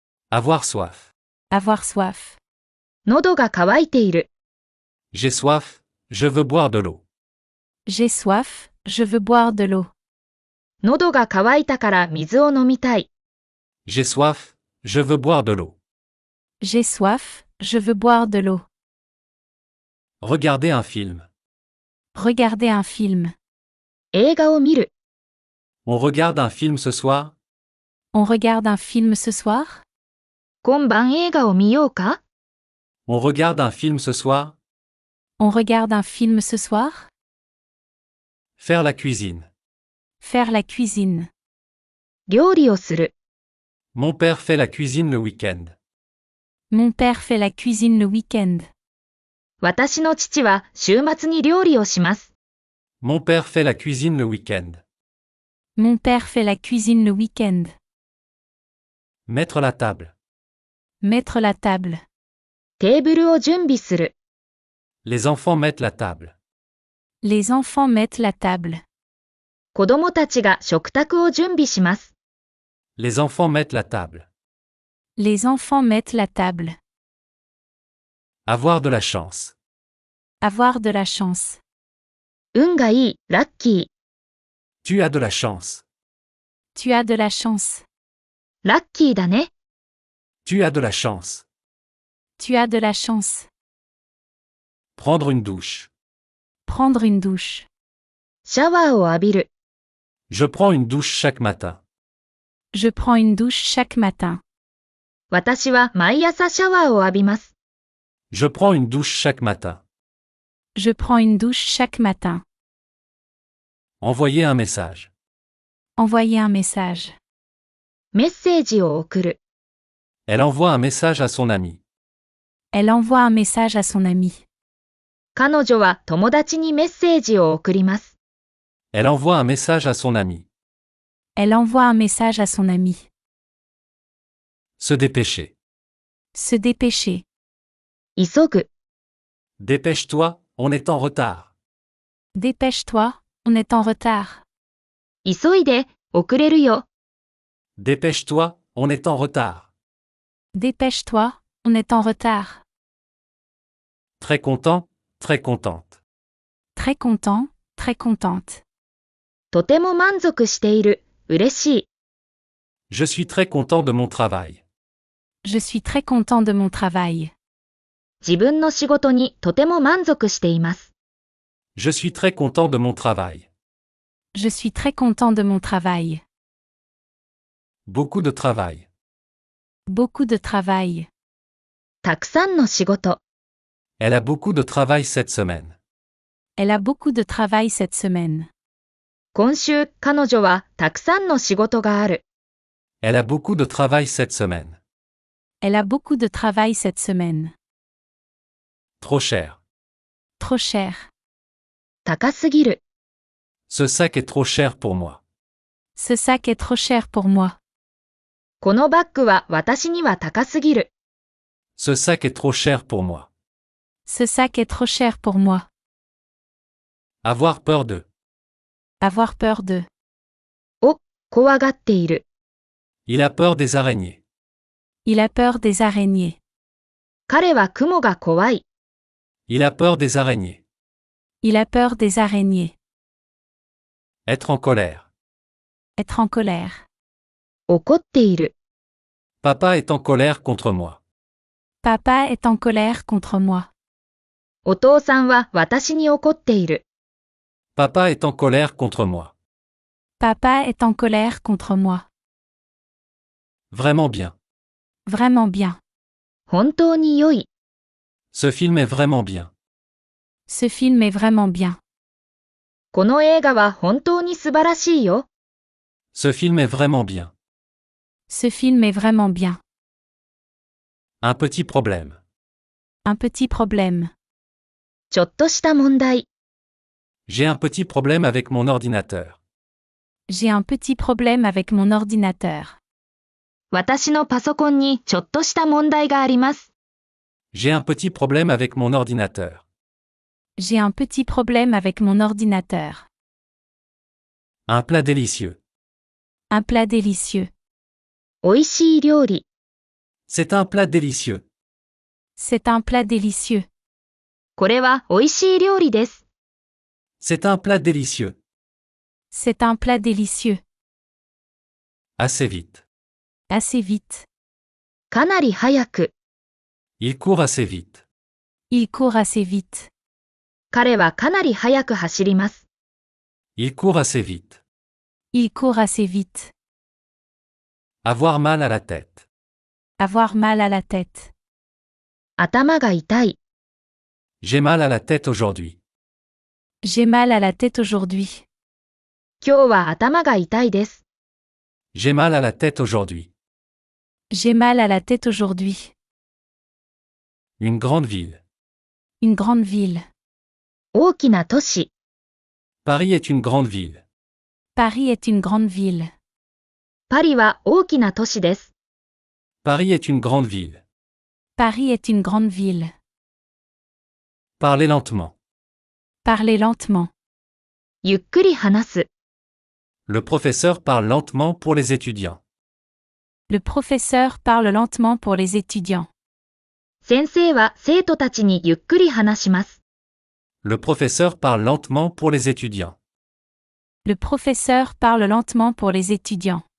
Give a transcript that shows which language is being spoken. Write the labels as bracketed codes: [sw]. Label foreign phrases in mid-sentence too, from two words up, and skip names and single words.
[fr] Avoir soif. Avoir soif. [ja] 喉が渇いている。 [fr] J'ai soif, je veux boire de l'eau. J'ai soif, je veux boire de l'eau. [ja] 喉が渇いたから水を飲みたい。 [fr] J'ai soif, je veux boire de l'eau. J'ai soif, je veux boire de l'eau. Regarder un film. Regarder un film. [ja] 映画を見る。 [fr] On regarde un film ce soir? On regarde un film ce soir? [ja] 今晩映画を見ようか？ [fr] On regarde un film ce soir? On regarde un film ce soir? Faire la cuisine. Faire la cuisine. [ja] 料理をする。 [fr] Mon père fait la cuisine le week-end. Mon père fait la cuisine le week-end. [ja] 私の父は週末に料理をします。 [fr] Mon père fait la cuisine le week-end. Mon père fait la cuisine le week-end. Mettre la table. Mettre la table. [ja] テーブルを準備する。 [fr] Les enfants mettent la table. Les enfants mettent la table. [ja] 子供たちが食卓を準備します。 [fr] Les enfants mettent la table. Les enfants mettent la table. Avoir de la chance. Avoir de la chance. [ja] 運がいい、ラッキ [fr] Tu as de la chance. Tu as de la chance. [ja] ー。ラッキーだね。 [fr] Tu as de la chance. Tu as de la chance. Prendre une douche. Prendre une douche. [ja] シャワーを浴びる。 [fr] Je prends une douche chaque matin. Je prends une douche chaque matin. [ja] 私は毎朝シャワーを浴びます。 [fr] Je prends une douche chaque matin. Je prends une douche chaque matin. Envoyer un message. Envoyer un message. [ja] メッセージを送る。 [fr] Elle envoie un message à son ami. Elle envoie un message à son ami. [ja] 彼女は友達にメッセージを送ります。 [fr] Elle envoie un message à son ami. Elle envoie un message à son ami. Se dépêcher. Se dépêcher. [ja] 急ぐ。 [fr] Dépêche-toi, on est en retard. Dépêche-toi, on est en retard. [ja] 急いで、遅れるよ。 [fr] Dépêche-toi, on est en retard. Dépêche-toi, on est en retard. Très content, très contente. Très content, très contente. [ja] とても満足している。嬉しい。 [fr] Je suis très content de mon travail. Je suis très content de mon travail. [ja] 自分の仕事にとても満足しています。 [fr] Je suis très content de mon travail. Je suis très content de mon travail. Beaucoup de travail. Beaucoup de travail. [ja] たくさんの仕事。 [fr] Elle a beaucoup de travail cette semaine. Elle a beaucoup de travail cette semaine. [ja] 今週、彼女はたくさんの仕事がある。 [fr] Elle a beaucoup de travail cette semaine. Elle a beaucoup de travail cette semaine. Trop cher. Trop cher. [ja] 高すぎる。 [fr] Ce sac est trop cher pour moi. Ce sac est trop cher pour moi. [ja] このバッグは私には高すぎる。 [fr] Ce sac est trop cher pour moi. Ce sac est trop cher pour moi. Avoir peur de. Avoir peur de. [ja] 怖がっている。 [fr] Il a peur des araignées. Il a peur des araignées. [ja] 彼は雲が怖い。 [fr] Il a peur des araignées. Il a peur des araignées. Être en colère. Être en colère. [ja] 怒っている。 [fr] Papa est en colère contre moi. Papa est en colère contre moi. [ja] お父さんは私に怒っている。 [fr] Papa est en colère contre moi. Papa est en colère contre moi. Vraiment bien. Vraiment bien. [ja] 本当に良い。 [fr] Ce film est vraiment bien. Ce film est vraiment bien. [ja] この映画は本当に素晴らしいよ。 [fr] Ce film est vraiment bien. Ce film est vraiment bien. Un petit problème. Un petit problème. [ja] ちょっとした問題。 [fr] J'ai un petit problème avec mon ordinateur. J'ai un petit problème avec mon ordinateur. [ja] 私のパソコンにちょっとした問題があります。 [fr] J'ai un petit problème avec mon ordinateur. J'ai un petit problème avec mon ordinateur. Un plat délicieux. Un plat délicieux. [ja] 美味しい料理。 [fr] C'est un plat délicieux. C'est un plat délicieux. [ja] これは美味しい料理です。 [fr] C'est un plat délicieux. C'est un plat délicieux. Assez vite. Assez vite. [ja] かなり早く。 [fr] Il court assez vite. Il court assez vite. [ja] 彼はかなり早く走ります。 [fr] Il court assez vite. Il court assez vite. Avoir mal à la tête. Avoir mal à la tête. [ja] 頭が痛い。 [fr] J'ai mal à la tête aujourd'hui. J'ai mal à la tête aujourd'hui. [ja] 今日は頭が痛いです。 [fr] J'ai mal à la tête aujourd'hui. J'ai mal à la tête aujourd'hui. Une grande ville. Une grande ville. [ja] 大きな都市。 [fr] Paris est une grande ville. Paris est une grande ville. [ja] パリは大きな都市です。 [fr] Paris est une grande ville. Paris est une grande ville. Parlez lentement. Parlez lentement. [ja] ゆっくり話す。 [fr] Le professeur parle lentement pour les étudiants. Le professeur parle lentement pour les étudiants. [ja] 先生は生徒たちにゆっくり話します。 [fr] Le professeur parle lentement pour les étudiants. Le professeur parle lentement pour les étudiants.